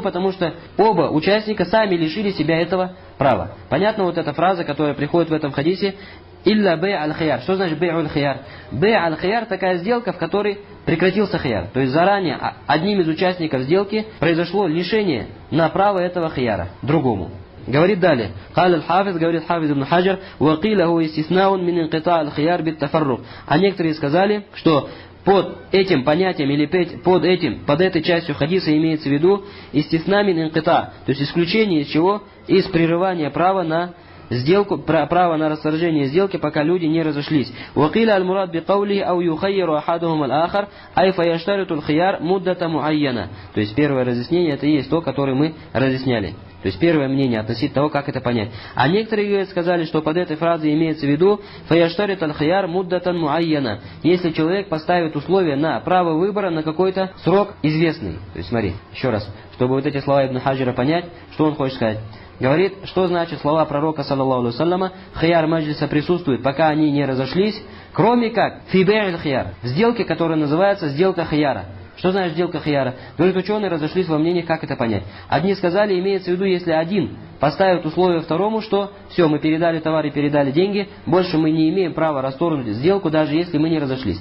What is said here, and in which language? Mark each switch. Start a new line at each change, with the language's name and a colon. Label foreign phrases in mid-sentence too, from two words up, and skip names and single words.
Russian: Потому что оба участника сами лишили себя этого права. Понятно вот эта фраза, которая приходит в этом хадисе:
Arabic: «إلا بيع الخيار».
Russian: Что значит
Arabic: بيع الخيار? بيع الخيار
Russian: – такая сделка, в которой прекратился хияр. То есть заранее одним из участников сделки произошло лишение на право этого хияра другому. Говорит далее.
Arabic: قال الحافظ,
Russian: говорит хафиз ибн Хаджар:
Arabic: «وقيل هو استثناء من انقطاع الخيار بالتفرق».
Russian: А некоторые сказали, что под этим понятием или под этой частью хадиса имеется в виду
Arabic: استثناء من انقطاع,
Russian: то есть исключение из чего? Из прерывания права на сделку, право на расторжение сделки, пока люди не разошлись.
Arabic: وقيل المراد بقوله أو يخير أحدهما الآخر أي فيشترط الخيار مدة معينة.
Russian: То есть первое разъяснение это и есть то, которое мы разъясняли. То есть первое мнение относительно того, как это понять. А некоторые сказали, что под этой фразой имеется в виду
Arabic: فيشترط الخيار مدة معينة.
Russian: Если человек поставит условия на право выбора на какой-то срок известный. То есть смотри, еще раз, чтобы вот эти слова Ибн Хаджира понять, что он хочет сказать. Говорит, что значит слова пророка,
Arabic: صلى الله عليه وسلم:
Russian: хияр маджлиса присутствует, пока они не разошлись, кроме как
Arabic: في بيع الخيار,
Russian: в сделке, которая называется сделка хияра. Что значит сделка хияра? Говорит, ученые разошлись во мнениях, как это понять. Одни сказали, имеется в виду, если один поставит условие второму, что все, мы передали товар и передали деньги, больше мы не имеем права расторгнуть сделку, даже если мы не разошлись.